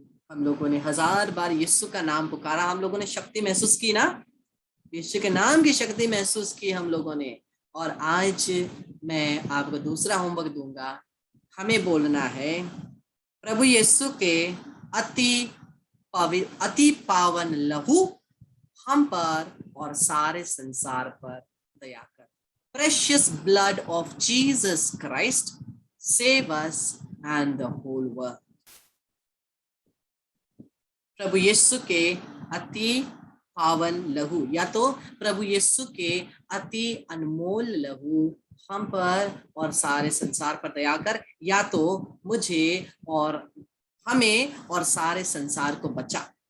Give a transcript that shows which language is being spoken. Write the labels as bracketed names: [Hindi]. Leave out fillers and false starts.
[Hindi] हम लोगों ने 1000 बार यीशु का नाम पुकारा, हम लोगों ने शक्ति महसूस की ना, यीशु के नाम की शक्ति महसूस की हम लोगों ने। और आज मैं आपको दूसरा होमवर्क दूंगा। हमें बोलना है प्रभु यीशु के अति पावन लहू हम पर और सारे संसार पर दया कर। [English] Precious blood of Jesus Christ save us and the whole world. [Hindi] प्रभु यीशु के अति पावन लहू, या तो प्रभु यीशु के अति अनमोल लहू हम पर और सारे संसार पर दया कर, या तो मुझे और हमें और सारे संसार को बचा।